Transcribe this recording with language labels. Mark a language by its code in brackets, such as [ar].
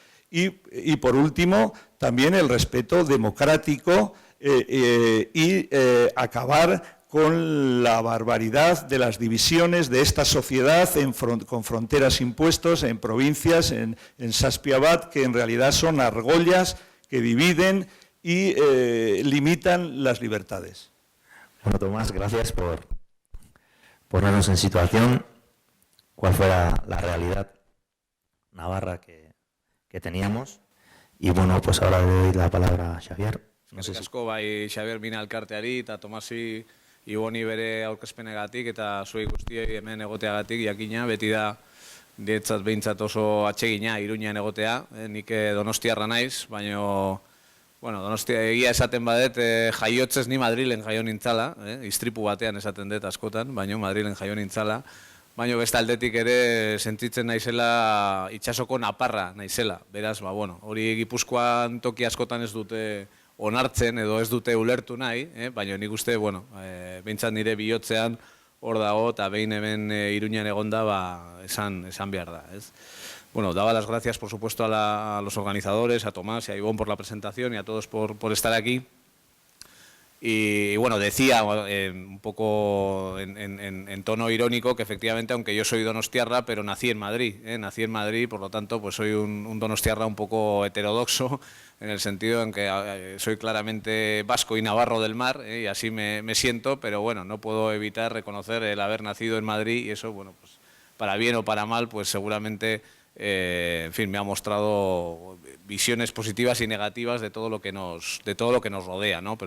[es] Y por último, también el respeto democrático y acabar con la barbaridad de las divisiones de esta sociedad con fronteras impuestos en provincias, en Saspiabat, que en realidad son argollas que dividen y limitan las libertades. Bueno, Tomás, gracias por ponernos en situación, cuál fue la realidad navarra que teníamos. Y bueno, pues ahora le doy la palabra a Xavier. [eu] No sé asko bai Xavier Mina elkarteari eta Tomasi Iboni bere aurkezpenegatik eta zuei guztiei hemen egoteagatik jakina beti da niretzat behintzat oso atsegina Iruñan egotea. Nik donostiarra naiz, baina bueno, Donostia egia esaten badet jaiotzez ni Madrilen jaio nintzala, istripu batean esaten dut askotan, baina Madrilen jaio nintzala. Baina beste aldetik ere sentitzen naizela itsasoko naparra naizela. Beraz, bueno, hori Gipuzkoan toki askotan ez dute onartzen edo ez dute ulertu nahi, baina nik uste, bueno, behintzat nire bihotzean hor dago eta behin hemen Iruñan egonda esan behar da, ez? [es] Bueno, daba las gracias, por supuesto, a los organizadores, a Tomás y a Ivonne por la presentación y a todos por estar aquí. Y bueno, decía un poco en tono irónico que efectivamente, aunque yo soy donostiarra, pero nací en Madrid, por lo tanto pues soy un donostiarra un poco heterodoxo, en el sentido en que soy claramente vasco y navarro del mar, y así me siento, pero bueno, no puedo evitar reconocer el haber nacido en Madrid y eso, bueno, pues para bien o para mal, pues seguramente, en fin, me ha mostrado visiones positivas y negativas de todo lo que nos rodea, ¿no?